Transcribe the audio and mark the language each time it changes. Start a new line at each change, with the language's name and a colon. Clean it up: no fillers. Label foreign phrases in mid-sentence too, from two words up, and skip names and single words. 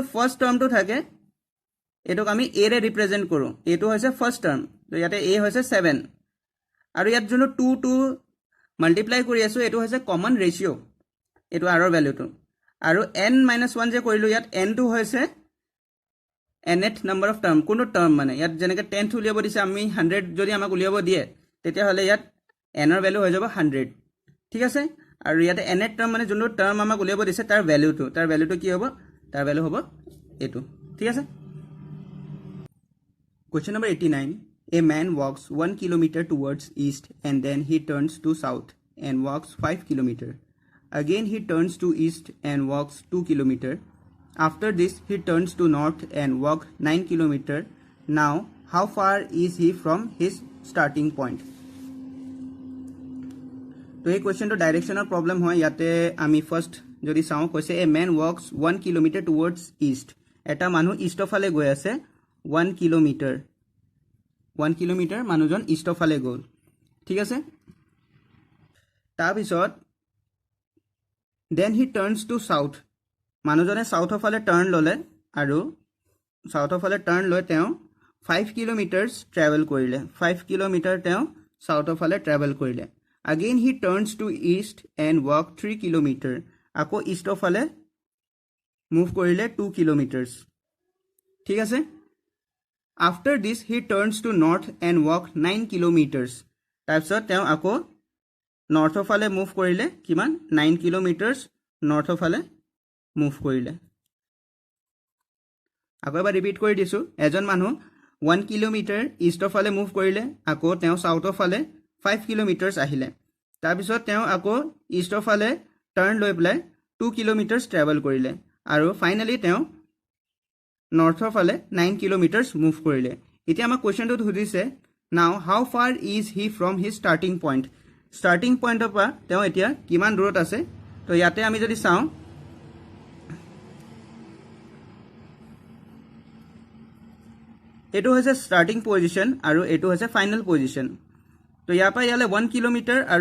English: first termটো
Assamese: থাকে এটোক আমি a ৰে ৰিপ্ৰেজেন্ট কৰো এটো হৈছে
English: first term
Assamese: তো ইয়াতে a হৈছে 7 আৰু ইয়াত যোনটো 2 মাল্টিপ্লাই কৰি আছো এটো হৈছে
English: common ratio
Assamese: এটো r ৰ ভ্যালুটো আৰু n-1 যে কৰিলো ইয়াত n2 হৈছে
English: nth number of term
Assamese: কোনো টার্ম মানে ইয়াত যেনেকে 10th উলিয়াব দিছে আমি 100 যদি আমাক উলিয়াব দিয়ে তেতিয়া হলে ইয়াত n ৰ ভ্যালু হৈ যাব 100 ঠিক আছে আৰু ইয়াতে nth টার্ম মানে যোনটো টার্ম আমাক উলিয়াব দিছে তাৰ ভ্যালুটো কি হ'ব তাৰ ভ্যালু হ'ব এটো ঠিক আছে
English: Question number 89 A man walks 1 kilometer towards east and then he turns to south and walks 5 kilometer again he turns to east and walks 2 kilometer After this, he turns to north and walks 9 km. Now, how far is he from his starting point?
Hindi: तो ये क्वेश्चन तो
English: directional problem
Assamese: হয় ইয়াতে আমি ফার্স্ট যদি চাও কৈছে
English: a man walks 1 kilometer towards east
Assamese: এটা মানুহ ইষ্টৰ ফালে গৈ আছে 1 কিলোমিটাৰ মানুহজন ইষ্টৰ ফালে গ'ল ঠিক আছে তাৰ পিছত
English: then he turns to south
Assamese: মানুহজনে সাউথৰ ফালে টাৰ্ন ললে আৰু সাউথৰ ফালে টাৰ্ন লৈ তেওঁ 5 কিলোমিটাৰছ ট্ৰেভেল কৰিলে 5 কিলোমিটাৰ তেওঁ সাউথৰ ফালে ট্ৰেভেল কৰিলে
English: again he turns to east and walk
Assamese: 3 কিলোমিটাৰ আকৌ ইষ্টৰ ফালে মুভ কৰিলে 2 কিলোমিটাৰছ ঠিক আছে
English: after this he turns to north and walk
Assamese: 9 কিলোমিটাৰছ তাৰপিছত তেওঁ আকৌ নৰ্থৰ ফালে মুভ কৰিলে কিমান 9 কিলোমিটাৰছ নৰ্থৰ ফালে মুভ কৰিলে আকৌ এবাৰ ৰিপিট কৰি দিছো এজন মানুহ 1 কিলোমিটাৰ ইষ্টৰ ফালে মুভ কৰিলে আকৌ তেওঁ সাউথৰ ফালে 5 কিলোমিটাৰছ আহিলে তাৰ পিছত তেওঁ আকৌ ইষ্টৰ ফালে টাৰ্ন লৈ প্লাই 2 কিলোমিটাৰছ ট্ৰেভেল কৰিলে আৰু ফাইনালি তেওঁ নৰ্থৰ ফালে 9 কিলোমিটাৰছ মুভ কৰিলে এতিয়া আমাৰ কোৱেশ্চনটো সুধিছে
English: now how far is he from his starting pointৰ
Assamese: পৰা তেওঁ এতিয়া কিমান দূৰত আছে তো ইয়াতে আমি যদি চাওঁ এটো হৈছে
English: starting position
Assamese: আৰু এটো হৈছে
English: final position
Assamese: তো ইয়াৰ পৰা ইয়ালে 1 কিলোমিটাৰ আৰু